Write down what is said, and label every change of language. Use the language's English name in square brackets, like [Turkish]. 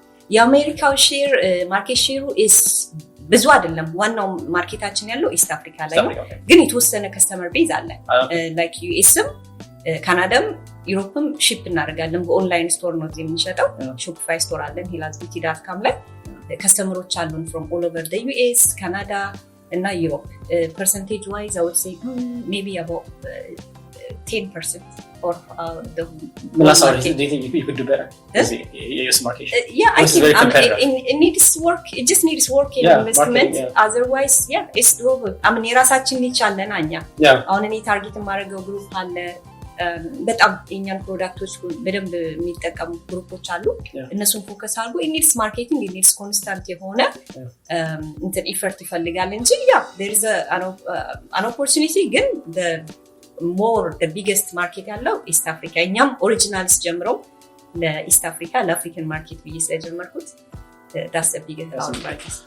[Amharic] የአሜሪካው ሼር ማርኬት ሼሩ ብዙ አይደለም። ዋናው ማርኬታችን ያለው ኢስት አፍሪካ ላይ ነው፣ ግን የተወሰነ ከስተመር ቤዝ አለ። ላይክ ዩኤስም ካናዳም ዩሮፕም ሺፕ እናደርጋለን። በኦንላይን ስቶር ነው የምንሸጠው። ሾፒፋይ ስቶር አለን hellasbeauty.com ላይ ከስተመሮች አሉን [English] from all over the US, [Amharic] ካናዳ እና ዩሮፕ። [English] percentage wise I would say maybe about 10% or the market. Do you think you could do better? US market? Yeah, I think it needs work. It just needs work in investment. Otherwise, yeah, it's doable. I mean, [Amharic] የራሳችን niche አለን እኛ። አሁን እኔ ታርጌት የማደርገው ግሩፕ አለ። በጣም የኛን ፕሮዳክቶች በደንብ የሚጠቀሙ ግሩፖች አሉ። እነሱን ፎከስ አድርጎ ኢኒድስ ማርኬቲንግ ኢኒድስ ኮንስታንት የሆነ እንትን ኢፈርት ይፈልጋል እንጂ ያ [English] there is an opportunity [Amharic] ግን [English] the biggest market [Amharic] ያለው ኢስት አፍሪካ። እኛም ኦሪጂናልስ ጀምሮ ለኢስት አፍሪካ ለአፍሪካን ማርኬት ብዬ ስለጀመርኩት [English] that's the biggest market.